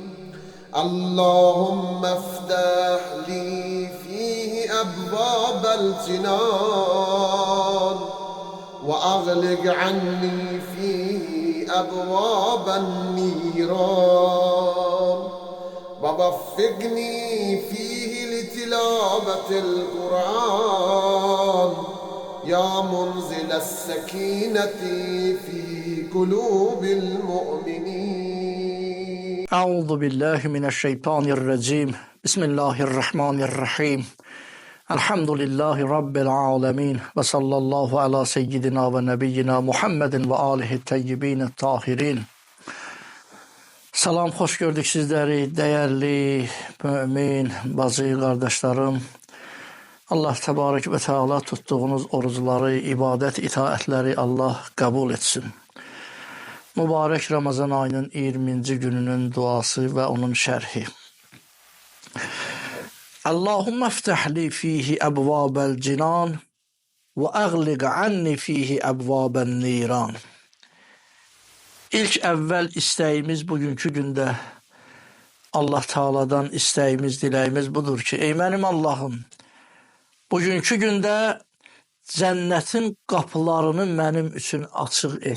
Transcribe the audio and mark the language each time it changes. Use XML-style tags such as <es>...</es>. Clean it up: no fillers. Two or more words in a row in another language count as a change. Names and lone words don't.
<ar>اللهم افتح لي فيه أبواب الجنان وأغلق عني فيه أبواب النيران ووفقني فيه لتلاوة القرآن يا منزل السكينة في قلوب المؤمنين. أعوذ بالله من الشيطان الرجيم. بسم الله الرحمن الرحيم. الحمد لله رب العالمين وصلى الله على سيدنا ونبينا Muhammed وآله الطيبين الطاهرين.</ar> <az>Salam, xoş gördük sizləri, dəyərli mümin bacı qardaşlarım. Allah</az> <ar>تبارك وتعالى</ar> <az>tutduğunuz orucları, ibadət, itaətləri Allah qəbul etsin. Mübarək Ramazan ayının 20-ci gününün duası və onun şərhi.</az> <ar>اللهم افتح لي فيه أبواب الجنان وأغلق عني فيه أبواب النيران.</ar> <az>İlk əvvəl istəyimiz bugünkü gündə Allah Taala'dan istəyimiz, diləyimiz budur ki, ey mənim Allahım, bugünkü gündə cənnətin qapılarını mənim üçün açıq et.</az>